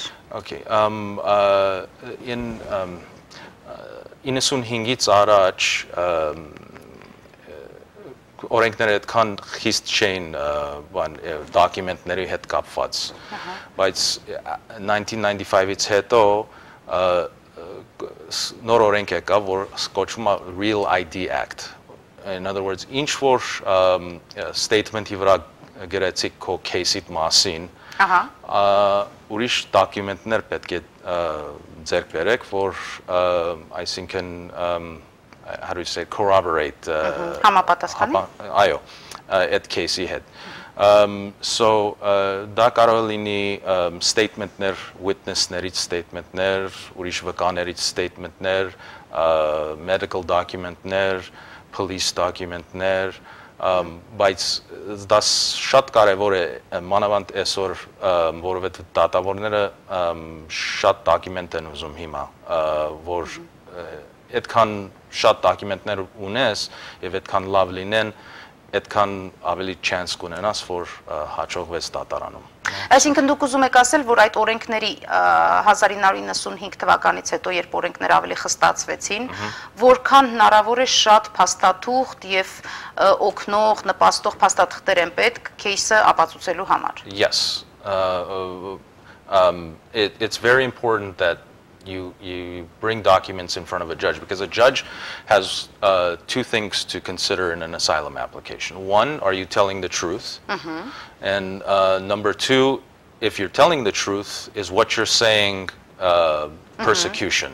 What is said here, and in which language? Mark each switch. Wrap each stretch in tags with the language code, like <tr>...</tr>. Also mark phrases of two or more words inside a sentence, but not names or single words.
<en>Okay, in</en> <hy>95-ից առաջ օրենքները այդքան խիստ չէին դոկումենտների հետ կապված, բայց 1995-ից հետո նոր օրենք եկավ, որ կոչվում է Real ID Act.</hy> <en>In other words,</en> <hy>ինչ որ statement-ի վրա գրեցիք քո case-իդ մասին, ուրիշ դոկումենտներ պետք է ձեռք բերեք, որ այսինքն</hy> <en>how do you say corroborate</en> <hy>համապատասխանի այո այդ case-ի հետ so դա կարող է լինի</hy> <en>statement-ներ witness-ներից statement-ներ</en> <hy>ուրիշ վկաներից</hy> <en>statement-ներ medical document-ներ police document-ներ</en> <hy>բայց դա շատ կարևոր է մանավանդ այսօր որովհետեւ դատավորները շատ դոկումենտ են ուզում հիմա որ այդքան շատ դոկումենտներ ունես եւ այդքան լավ լինեն, այդքան ավելի chance կունենաս, որ հաջողվես դատարանում։ Այսինքն դուք ուզում եք ասել, որ այդ օրենքների 1995 թվականից հետո, երբ օրենքները ավելի խստացվեցին, որքան հնարավոր է շատ փաստաթուղթ եւ օգնող, նպաստող փաստաթղթեր են պետք кейսը ապացուցելու համար։</hy> <en>Yes. It's very important that you bring documents in front of a judge because a judge has two things to consider in an asylum application. One, are you telling the truth? And number two, if you're telling the truth, is what you're saying persecution?</en>